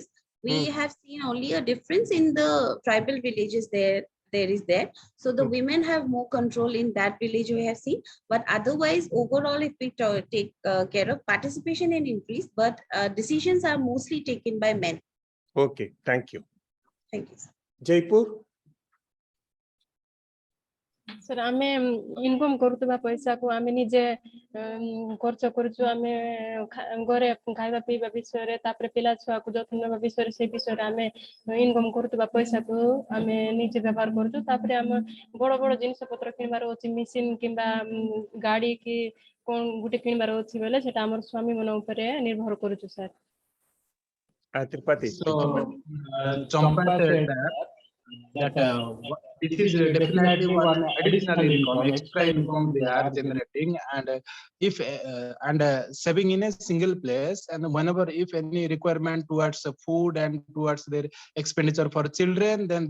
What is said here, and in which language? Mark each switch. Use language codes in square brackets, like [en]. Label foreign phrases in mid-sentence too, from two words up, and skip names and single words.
[en] We have seen only a difference in the tribal villages there is there. So the women have more control in that village we have seen. But otherwise, overall, if we take care of participation and increase, but decisions are mostly taken by men. Okay, thank you. Thank you, sir. Jaipur. [or] ସର ଆମେ ଇନକମ କରୁଥିବା ପଇସା କୁ ଆମେ ନିଜେ ଖର୍ଚ୍ଚ କରୁଛୁ, ଆମେ ଘରେ ଖାଇବା ପିଇବା ବିଷୟ ରେ ତାପରେ ପିଲା ଛୁଆ କୁ ଯତ୍ନ ନେବା ବିଷୟ ରେ ସେ ବିଷୟ ରେ ଆମେ ଇନକମ କରୁଥିବା ପଇସା କୁ ଆମେ ନିଜେ ବ୍ୟବହାର କରୁଛୁ। ତାପରେ ଆମେ ବଡ଼ ବଡ଼ ଜିନିଷ ପତ୍ର କିଣିବାର ଅଛି, ମେସିନ କିମ୍ବା ଗାଡ଼ି କି କଣ ଗୋଟେ କିଣିବାର ଅଛି ବେଳେ ସେଟା ହମର ସ୍ୱାମୀ ମାନ ଉପରେ ନିର୍ଭର କରୁଛୁ ସର। [en] Tripati. So Champa said that this is definitely one additional income, extra income they are generating, and if and saving in a single place, and whenever if any requirement towards food and towards their expenditure for children, then